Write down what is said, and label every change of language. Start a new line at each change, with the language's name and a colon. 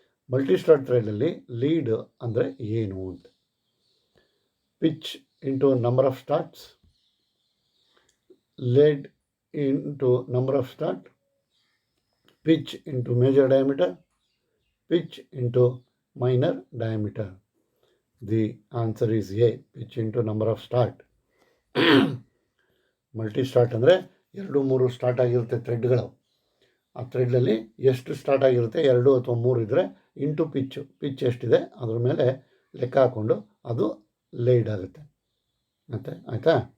Kannada: Multi start ಥ್ರೆಡಲ್ಲಿ lead ಅಂದರೆ ಏನು ಅಂತ.
English: Pitch into number of starts, lead into number of start, pitch into major diameter, pitch into minor diameter. The answer is A, pitch into number of start.
Kannada: Multi start ಅಂದರೆ 2-3 start ಆಗಿರುತ್ತೆ ಥ್ರೆಡ್ಗಳು. ಆ ಥ್ರೆಡ್ಡಲ್ಲಿ ಎಷ್ಟು start ಆಗಿರುತ್ತೆ, 2 ಅಥವಾ 3 ಇದ್ದರೆ into pitch ಎಷ್ಟಿದೆ ಅದ್ರ ಮೇಲೆ ಲೆಕ್ಕ ಹಾಕ್ಕೊಂಡು ಅದು ಲೀಡ್ ಆಗುತ್ತೆ. ಮತ್ತೆ ಆಯಿತಾ?